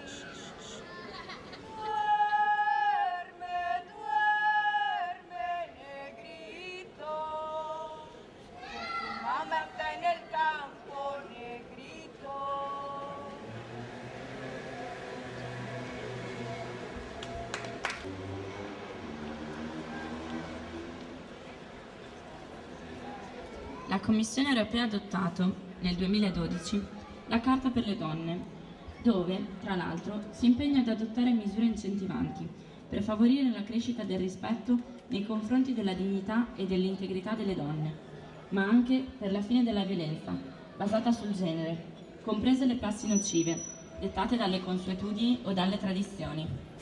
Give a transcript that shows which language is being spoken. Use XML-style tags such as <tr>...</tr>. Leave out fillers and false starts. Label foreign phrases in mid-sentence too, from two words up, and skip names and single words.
<es>Duerme, duerme, negrito, que tu mamá está en el campo, negrito.</es> <it>La Commissione europea ha adottato, nel 2012, la Carta per le donne, dove, tra l'altro, si impegna ad adottare misure incentivanti per favorire la crescita del rispetto nei confronti della dignità e dell'integrità delle donne, ma anche per la fine della violenza, basata sul genere, comprese le prassi nocive, dettate dalle consuetudini o dalle tradizioni.</it>